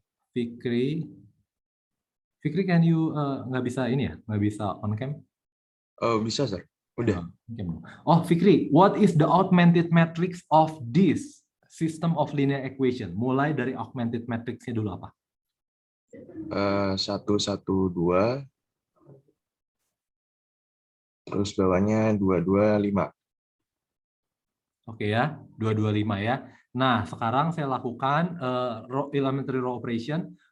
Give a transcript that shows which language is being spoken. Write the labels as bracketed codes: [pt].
[id] Fikri, [en] can you [id] nggak bisa ini ya? Nggak bisa [en] on cam? [id] Oh, bisa, Sir. Udah. [en] Oh, Fikri, what is the augmented matrix of this system of linear equation? [id] Mulai dari augmented matrixnya dulu apa? 1, 1, 2. Terus bawahnya 2, 2, 5. Oke ya, 2, 2, 5 ya. Nah, sekarang saya lakukan elementary row operation.